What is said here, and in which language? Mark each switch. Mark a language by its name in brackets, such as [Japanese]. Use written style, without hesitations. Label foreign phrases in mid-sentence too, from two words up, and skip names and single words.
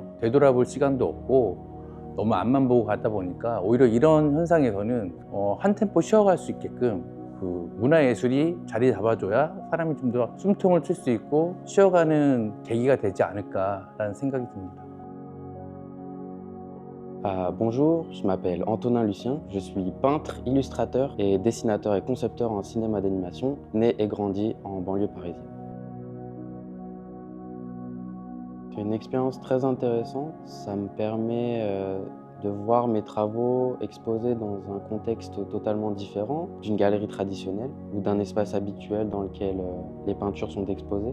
[Korean] 되돌아볼 시간도 없고 너무 앞만 보고 가다 보니까 오히려 이런 현상에서는 한 템포 쉬어갈 수 있게끔 문화예술이 자리 잡아줘야 사람이 좀 더 숨통을 칠 수 있고 쉬어가는 계기가 되지 않을까라는 생각이 듭니다. [French] Bonjour, je m'appelle Antonin Lucien, je suis peintre, illustrateur et dessinateur et concepteur en cinéma d'animation, né et grandi en banlieue parisienne. C'est une expérience très intéressante, ça me permet de voir mes travaux exposés dans un contexte totalement différent d'une galerie traditionnelle ou d'un espace habituel dans lequel les peintures sont exposées.